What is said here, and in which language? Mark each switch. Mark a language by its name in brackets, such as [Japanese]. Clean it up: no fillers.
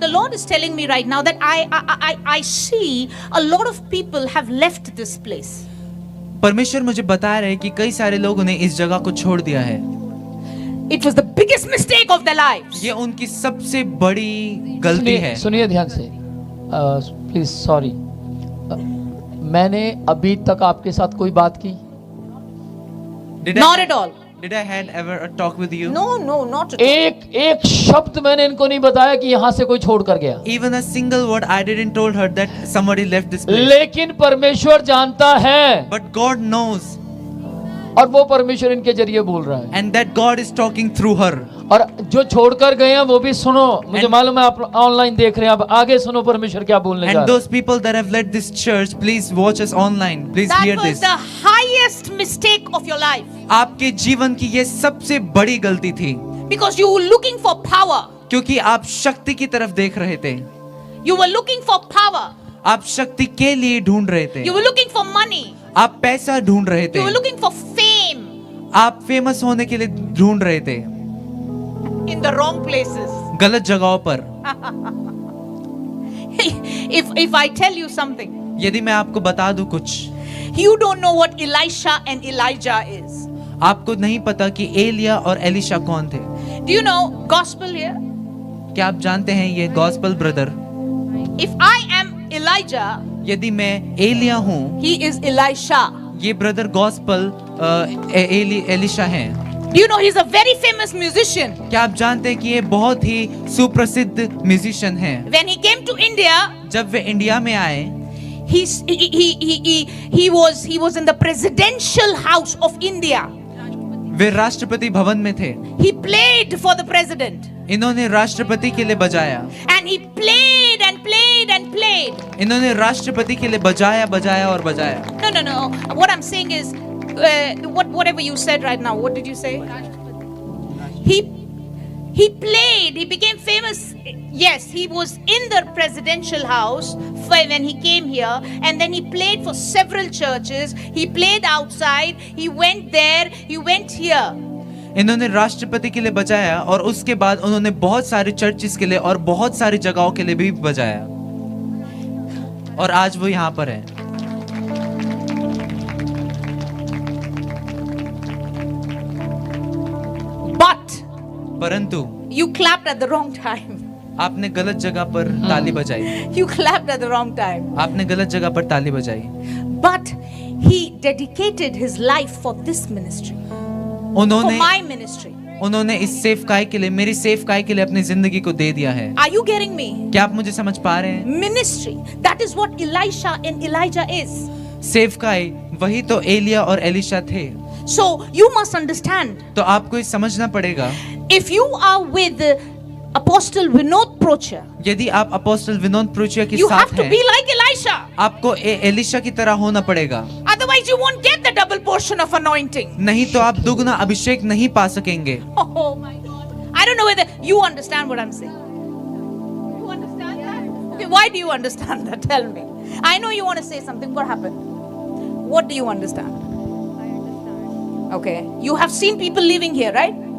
[English] The Lord is telling me right now that I see a lot of people have left this place. [Hindi] परमेश्वर मुझे बता रहे हैं कि कई सारे लोगों ने इस जगह को छोड़ दिया है। [English] It was the biggest mistake of their lives. [Hindi] ये उनकी सबसे बड़ी गलती है। सुनिए ध्यान से, प्लीज सॉरी, मैंने अभी तक आपके साथ कोई बात की? [English] Did I- Not at all. Did I had ever a talk with you? No, no, not at all. [Hindi] एक शब्द मैंने इनको नहीं बताया कि यहाँ से कोई छोड़ कर गया, [English] Even a single word I didn't told her that somebody left this place. [Hindi] लेकिन परमेश्वर जानता है [English] But God knows, [Hindi] और वो परमेश्वर इनके जरिए बोल रहा है। [English] and that God is talking through her. [Hindi] और जो छोड़कर गए हैं वो भी सुनो, मुझे [English] And- [Hindi] मालूम है आप ऑनलाइन देख रहे हैं, अब आगे सुनो परमेश्वर क्या बोलने जा [English] And [Hindi] रहा है। [English] those people that have led this church, please watch us online. Please That hear was this. the highest mistake of your life. [Hindi] आपके जीवन की ये सबसे बड़ी गलती थी, [English] Because you were looking for power. [Hindi] क्योंकि आप शक्ति की तरफ देख रहे थे। [English] You were looking for power. [Hindi] आप शक्ति के लिए ढूंढ रहे थे। [English] You were looking for money. [Hindi] आप पैसा ढूंढ रहे थे। [English] You were looking for fame [Hindi] आप फेमस होने के लिए ढूंढ रहे थे [English] in the wrong places. [Hindi] गलत जगहों पर। [English] If I tell you something, [Hindi] यदि मैं आपको बता दूं कुछ, [English] you don't know what Elisha and Elijah is. [Hindi] आपको नहीं पता कि एलिया और एलिशा कौन थे। [English] Do you know gospel here? [Hindi] क्या आप जानते हैं ये gospel brother? [English] If I am Elijah, [Hindi] यदि मैं एलिया हूँ, [English] he is Elisha. [Hindi] ये ब्रदर गॉस्पेल एलिशा हैं। [English] Do you know he's a very famous musician? [Hindi] क्या आप जानते हैं कि ये बहुत ही सुप्रसिद्ध म्यूजिशियन हैं? [English] When he came to India, [Hindi] जब वे इंडिया में आए, [English] he was in the presidential house of India. [Hindi] वे राष्ट्रपति भवन में थे। [English] He played for the president. [Hindi] इन्होंने राष्ट्रपति के लिए बजाया। [English] And he played and played and played. [Hindi] इन्होंने राष्ट्रपति के लिए बजाया, बजाया और बजाया। [English] No. What I'm saying is, whatever you said right now, what did you say? He played. He became famous. Yes, he was in the presidential house when he came here, and then he played for several churches. He played outside. He went there. He went here. [Hindi] इन्होंने राष्ट्रपति के लिए बजाया और उसके बाद उन्होंने बहुत सारे चर्चिस के लिए और बहुत सारी जगहों के लिए भी बजाया, और आज वो यहाँ पर है। [English] But [Hindi] परंतु [English] you clapped at the wrong time. [Hindi] आपने गलत जगह पर ताली बजाई। [English] You clapped at the wrong time. [Hindi] आपने गलत जगह पर ताली बजाई। [English] But he dedicated his life for this ministry, for [Hindi] उन्होंने [English] my ministry. [Hindi] उन्होंने इस सेवकाई के लिए, मेरी सेवकाई के लिए अपनी जिंदगी को दे दिया है। [English] Are you getting me? [Hindi] क्या आप मुझे समझ पा रहे हैं? [English] Ministry. That is what Elisha and Elijah is. [Hindi] सेवकाई वही तो एलिया और एलिशा थे। [English] So you must understand. [Hindi] तो आपको ये समझना पड़ेगा, [English] If you are with Apostle Vinod Procha, [Hindi] यदि आप अपोस्टल विनोद प्रोचिया के [English] you have [Hindi] साथ [English] to [Hindi] हैं, [English] be like Elisha. [Hindi] आपको एलिशा की तरह होना पड़ेगा, [English] Otherwise, you won't get the double portion of anointing. [Hindi] नहीं तो आप दुगना अभिषेक नहीं पा सकेंगे। [English] Oh my God. I don't know whether you understand what I'm saying. You understand that? Why do you understand that? Tell me. I know you want to say something. What happened? What do you understand? I understand. Okay. You have seen people living here, right?